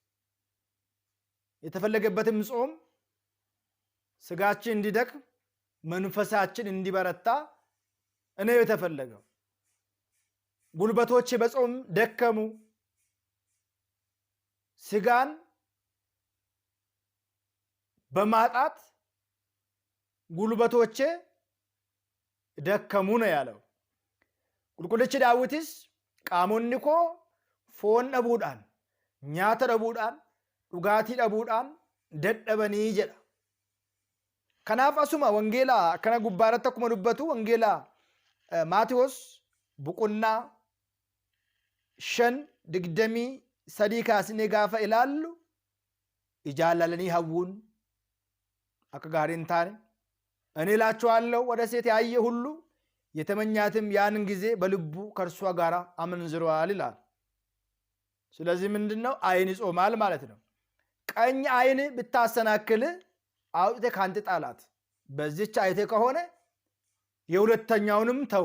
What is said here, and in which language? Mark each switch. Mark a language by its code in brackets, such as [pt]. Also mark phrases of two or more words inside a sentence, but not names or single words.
[am] የተፈለገበትም ጾም ስጋችን እንዲደክም መንፈሳችን እንዲበረታ ነው የተፈለገው። ጉልበቶቼ በጾም ደከሙ፣ ስጋን በማጣት ጉልበቶቼ ደከሙ ነው ያለው። ቁልቁልች ዳዊትስ [om] qaamonni koo foon dhabuudhaan nyaata dhabuudhaan dhugaatii dhabuudhaan dadhabanii jedha. Kanaaf asuma wangeela kana gubbaarratti akkuma dubbatu wangeela Maatewos boqonnaa 5:23 kaasnee gaafa ilaallu ijaalalanii hawwuun akka gaarii hin taane [am] እኔ እላችኋለሁ ወደ ሴት ያየ ሁሉ የተመኛትም ያንን ጊዜ በልቡ ከእርሷ ጋር አመንዝሯል ይላል። ስለዚህ ምንድነው አይን ይጾማል ማለት ነው። ቀኝ አይን ብታሰናክል አውጥተህ ካንተ ጣላት። በዚህች አይተ ከሆነ የሁለተኛውንም ተው።